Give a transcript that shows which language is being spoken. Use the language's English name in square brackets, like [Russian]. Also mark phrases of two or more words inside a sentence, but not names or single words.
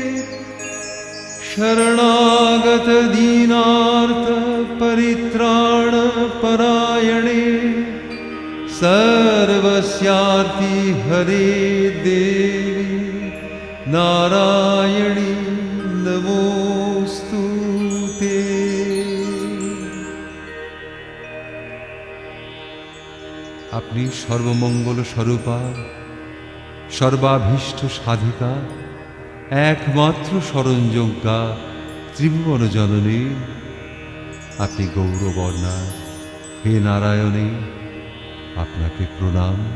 [Sanskrit] शरणागत दीनार्थ परित्राण परायणे सर्वस्यार्ति हरे देवी नारायणी नमोस्तुते। [Bangla] আপনি সর্বমঙ্গল স্বরূপা, সর্বাভীষ্ট সাধিকা, একমাত্র শরণযোগ্যা ত্রিভুবন জননী। আপনি গৌরবর্ণা। হে নারায়ণী, আপনাকে প্রণাম।